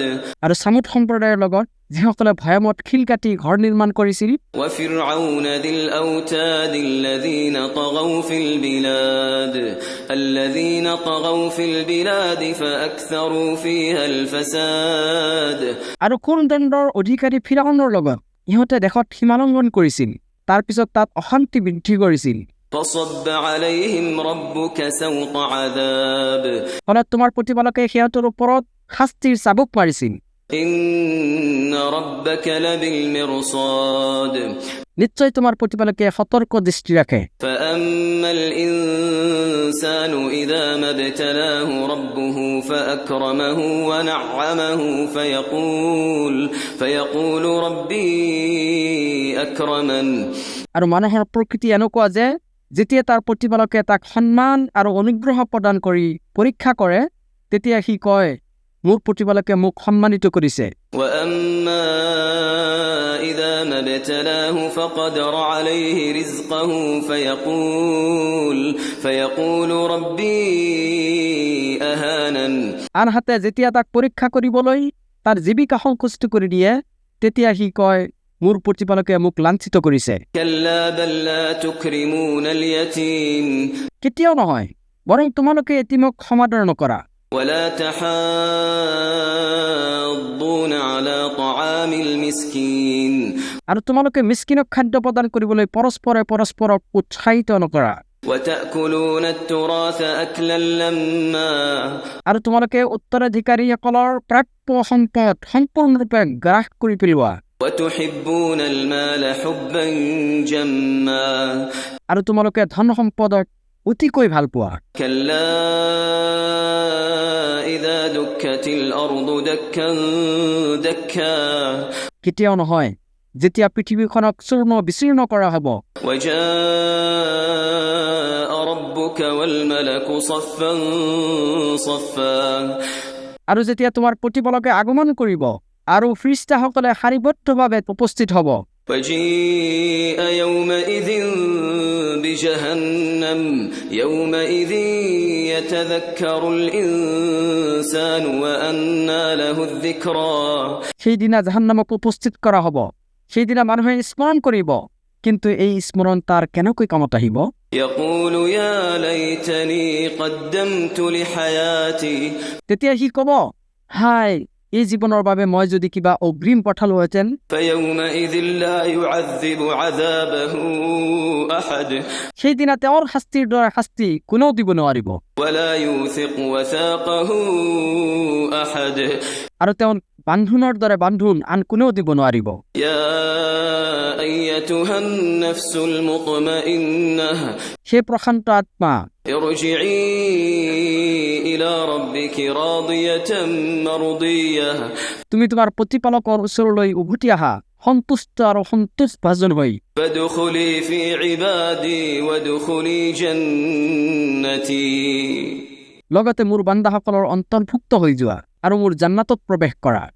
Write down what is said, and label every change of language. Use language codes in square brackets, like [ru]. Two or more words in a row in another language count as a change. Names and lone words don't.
[as] আৰু সামুদ সম্প্ৰদায়ৰ লগত যিসকলে ভয়ামত শিল কাটি ঘৰ নিৰ্মাণ কৰিছিল। [ar] وفرعون ذي الأوتاد الذين طغوا في البلاد فأكثروا فيها الفساد [as] আৰু কোন দেশৰ অধিকাৰী ফিৰাউনৰ লগত ইহঁতে দেশত সীমালংঘন কৰিছিল, তাৰ পিছত তাত অশান্তি বৃদ্ধি কৰিছিল। [ar] فصب عليهم ربك سوط عذاب [as] ফলত তোমাৰ প্ৰতিপালকে সিহঁতৰ ওপৰত শাস্তিৰ চাবুক মাৰিছিল। [ar] إن ربك لبالمرصاد [as] নিশ্চয় তোমাৰ প্ৰতিপালকে সতৰ্ক দৃষ্টি ৰাখে। [ar] فأما الإنسان إذا ما ابتلاه ربه فأكرمه ونعمه فيقول ربي أكرمن [as] আৰু মানুহৰ প্ৰকৃতি এনেকুৱা যে যেতিয়া তাৰ প্ৰতিপালকে তাক সন্মান আৰু অনুগ্ৰহ প্ৰদান কৰি পৰীক্ষা কৰে, তেতিয়া সি কয়, মোৰ প্ৰতিপালকে মোক সন্মানিত কৰিছে। [ar] وأما إذا ما ابتلاه فقدر عليه رزقه فيقول ربي أهانن [as] আনহাতে যেতিয়া তাক পৰীক্ষা কৰিবলৈ তাৰ জীৱিকা সংকুচিত কৰি দিয়ে, তেতিয়া সি কয়, মোৰ প্ৰতিপালকে মোক লাঞ্ছিত কৰিছে। [ar] كلا بل لا تكرمون اليتيم [as] কেতিয়াও নহয়, বৰং তোমালোকে এতিমক সমাদৰ নকৰা। [ar] ولا تحاضون على طعام المسكين [as] আৰু তোমালোকে মিস্কিনক খাদ্য প্ৰদান কৰিবলৈ পৰস্পৰে পৰস্পৰক উৎসাহিত নকৰা। [ar] وتأكلون التراث أكلا لما [as] আৰু তোমালোকে উত্তৰাধিকাৰীসকলৰ প্ৰাপ্য সম্পদ সম্পূৰ্ণৰূপে গ্ৰাস কৰি পেলোৱা। [ar] وتحبون المال حبا جما [as] আৰু তোমালোকে ধন সম্পদক অতিকৈ ভাল পোৱা। [ar] كلا إذا دكت الأرض دكا دكا [as] কেতিয়াও নহয়, যেতিয়া পৃথিৱীখনক চূৰ্ণ বিচূৰ্ণ কৰা হ'ব। [ar] وجاء ربك والملك صفا صفا [as] আৰু যেতিয়া তোমাৰ প্ৰতিপালকে আগমন কৰিব আৰু ফিৰিষ্টাসকলে শাৰীবদ্ধভাৱে উপস্থিত হ'ব। [ar] وجيء يومئذ بجهنم يومئذ يتذكر الإنسان وأنى له الذكرى [as] সেইদিনা জাহান্নামক উপস্থিত কৰা হ'ব। সেইদিনা মানুহে স্মৰণ কৰিব, কিন্তু এই স্মৰণ তাৰ কেনেকৈ কামত আহিব? [ar] يقول يا ليتني قدمت لحياتي [as] তেতিয়া সি ক'ব, হাই, এই জীৱনৰ বাবে মই যদি কিবা অগ্ৰিম পঠালোহেঁতেন। [ar] فيومئذ لا يعذب عذابه أحد [as] সেইদিনা তেওঁৰ শাস্তিৰ দৰে শাস্তি কোনেও দিব নোৱাৰিব, [ar] ولا يوثق وثاقه أحد [as] আৰু তেওঁৰ বান্ধোনৰ দৰে বান্ধোন আন কোনেও দিব নোৱাৰিব। [ar] يا أيتها النفس المطمئنة [as] সেই প্ৰশান্ত আত্মা, [ar] ارجعي إلى ربك راضية مرضية [as] তুমি তোমাৰ প্ৰতিপালকৰ ওচৰলৈ উভতি আহা সন্তুষ্ট আৰু সন্তোষভাজন হৈ। [ar] فادخلي في عبادي وادخلي جنتي [as] লগতে মোৰ বান্দাসকলৰ অন্তৰ্ভুক্ত হৈ যোৱা আৰু মোৰ জান্নাতত প্ৰৱেশ কৰা।